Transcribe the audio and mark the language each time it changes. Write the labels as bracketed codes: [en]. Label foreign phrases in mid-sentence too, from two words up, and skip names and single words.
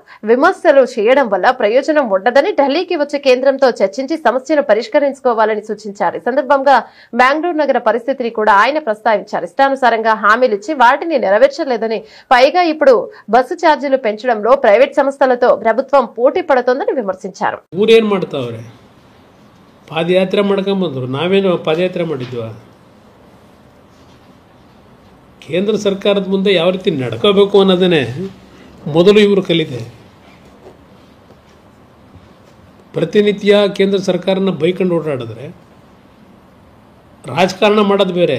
[te] విమర్శలు చేయడం వల్ల ప్రయోజనం ఉండదని, ఢిల్లీకి వచ్చి కేంద్రంతో చర్చించి సమస్యను పరిష్కరించుకోవాలని సూచించారు. ఈ సందర్భంగా బెంగళూరు నగర పరిస్థితిని కూడా ఆయన ప్రస్తావించారు. ఇష్టానుసారంగా హామీలిచ్చి వాటిని నెరవేర్చలేదని, పైగా ఇప్పుడు బస్సు ఛార్జీలు పెంచడంలో ప్రైవేట్ సంస్థలతో ప్రభుత్వం పోటీ పడుతోందని విమర్శించారు. [kn] ಪಾದಯಾತ್ರೆ ಮಾಡ್ಕೊಂಬಂದ್ರು, ನಾವೇನು ಪಾದಯಾತ್ರೆ ಮಾಡಿದ್ವ? ಕೇಂದ್ರ ಸರ್ಕಾರದ ಮುಂದೆ ಯಾವ ರೀತಿ ನಡ್ಕೋಬೇಕು ಅನ್ನೋದನ್ನೇ ಮೊದಲು ಇವರು ಕಲಿತೆ. ಪ್ರತಿನಿತ್ಯ ಕೇಂದ್ರ ಸರ್ಕಾರನ ಬೈಕೊಂಡು ಓಡಾಡಿದ್ರೆ ರಾಜಕಾರಣ ಮಾಡೋದು ಬೇರೆ.